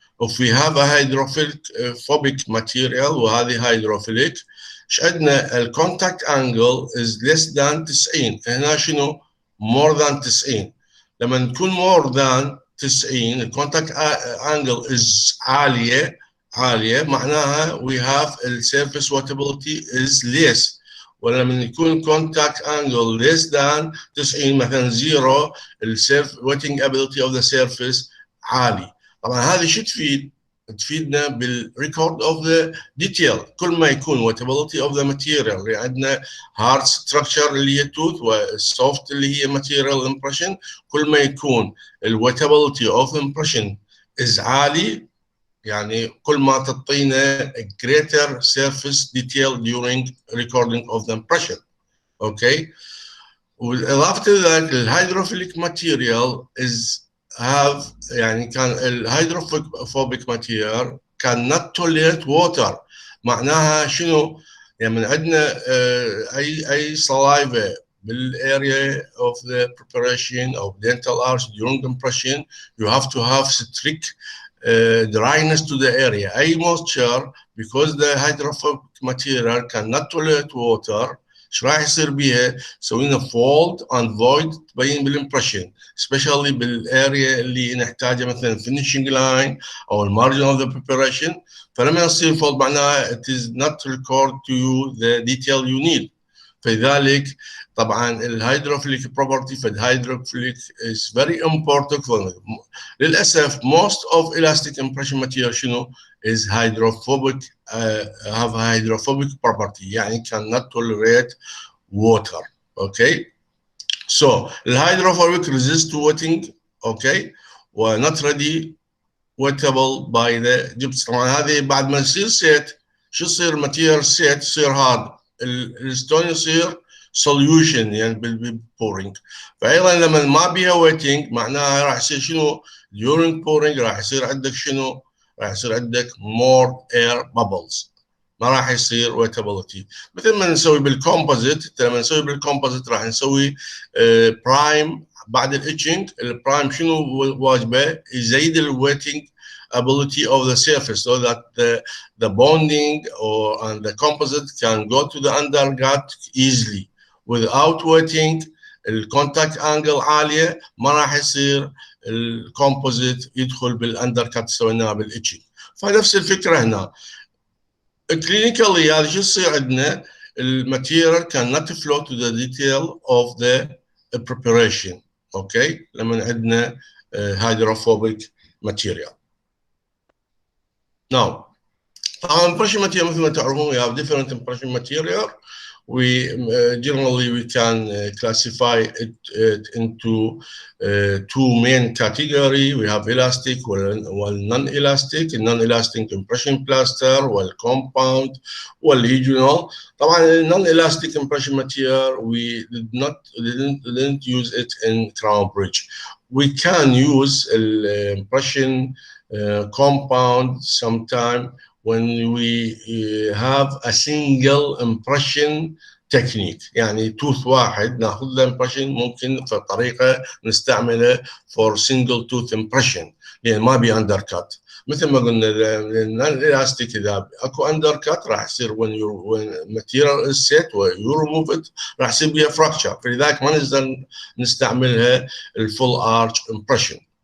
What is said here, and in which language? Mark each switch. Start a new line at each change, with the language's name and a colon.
English: If we have a hydrophobic material وهذه hydrophilic ايش عندنا؟ الكونتاكت انجل is less than 90. هنا شنو؟ more than 90. لما نكون more than 90 الكونتاكت انجل is عالية معناها we have surface wettability is less. ولما يكون contact angle less than 90 مثلا 0 wetting ability of the surface عالي.
Arabic: طبعا هذه شو تفيد؟ تفيدنا بالريكورد اوف ذا ديتيل.
English: كل ما يكون wettability of the material اللي عندنا hard structure اللي هي tooth والsoft اللي هي material impression، كل ما يكون wettability of impression is عالي يعني كل ما تعطينا greater surface detail during recording of the impression. Okay.
Arabic: وإضافة ذلك الهيدروفيليك material is have يعني كان الهيدروفوبيك ماتيريال كان not tolerate water.
English: معناها شنو؟ يعني عندنا أي saliva بالarea of the preparation of dental arch during impression you have to have strict dryness to the area. أي moisture because the hydrophobic material cannot tolerate water ايش راح يصير بيها؟ سوينا fold and void تبين بالimpression especially بالاريا اللي نحتاجها مثلا finishing line او المارجن of the preparation. فلما يصير fold معناها it is not record to you the detail you need. فلذلك طبعا الهيدروفيليك property في الهيدروفيليك is very important for للاسف most of elastic impression material شنو؟ is hydrophobic have a hydrophobic property يعني cannot tolerate water. Okay, so الهيدروفوبيك resist to wetting. Okay, و not ready wettable by the gypsum.
Arabic: طبعا هذه بعد ما يصير سيت شو يصير؟ ماتيريال سيت يصير هارد، الستون يصير solution يعني بالبورينج. فايضا لما ما بيها wetting معناها راح يصير شنو؟ during pouring راح يصير عندك شنو؟ راح يصير عندك more air bubbles، ما راح يصير wettability. مثل ما نسوي بالكومبوزيت. لما نسوي بالكومبوزيت راح نسوي برايم بعد الاتشنج.
English: البرايم شنو واجبه؟ يزيد الويتنج ability of the surface so that the bonding and the composite can go to the undergut easily without wetting.
Arabic: الكونتاكت انجل عاليه ما راح يصير الكومبوزيت يدخل بالاندركت سويناه بالاتشنج. فنفس الفكره هنا.
English: Clinically هذا شو يصير عندنا؟ الماتيريال cannot flow to the detail of the preparation.
Arabic: اوكي، لما عندنا hydrophobic material.
English: Now طبعا impression material مثل ما تعرفون we have different impression material. We generally we can classify it into two main category. We have elastic and non-elastic. Non-elastic impression plaster والcompound والregional. طبعا non-elastic impression material we didn't use it in crown bridge. We can use impression compound sometime when we have a single impression technique.
Arabic: يعني توث واحد ناخذ له impression، ممكن في طريقه نستعمله for single tooth impression لان ما بي اندر كات. مثل ما قلنا الالاستيك اذا اكو اندر كات راح يصير when material is set you remove it راح يصير بها fracture، فلذلك ما نقدر نستعملها الفول ارش impression.